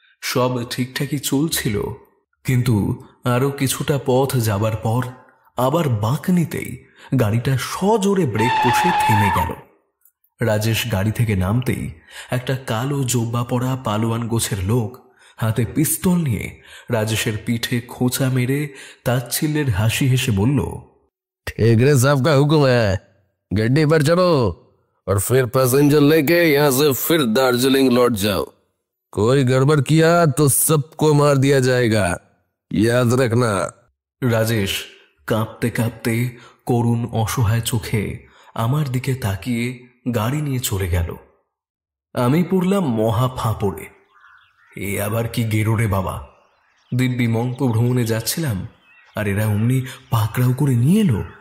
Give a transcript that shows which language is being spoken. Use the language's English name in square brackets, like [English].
[Bangla] সব ঠিকঠাকই চলছিল, কিন্তু আরো কিছুটা পথ যাবার পর আবার বাঁক নিতেই গাড়িটা সজোরে ব্রেক কষে থেমে গেল। রাজেশ গাড়ি থেকে নামতেই একটা কালো জোব্বা পরা পালোয়ান গোছের লোক হাতে পিস্তল নিয়ে রাজেশের পিঠে খোঁচা মেরে তাচ্ছিল্যের হাসি হেসে বলল, [Hindi] ठेकरे साहब का हुक्म है, गड्डी पर चढ़ो और फिर पैसेंजर लेके यहाँ से फिर दार्जिलिंग लौट जाओ। कोई गड़बड़ किया तो सबको मार दिया जाएगा, याद रखना। [Bangla] রাজেশ কাঁপতে কাঁপতে করুণ অসহায় চোখে আমার দিকে তাকিয়ে গাড়ি নিয়ে চলে গেল। আমি পড়লাম মহা ফাঁপড়ে। এ আবার কি গেরোরে বাবা, দিব্যি মঙ্ক ভ্রমণে যাচ্ছিলাম আর এরা অমনি পাকড়াও করে নিয়ে এলো।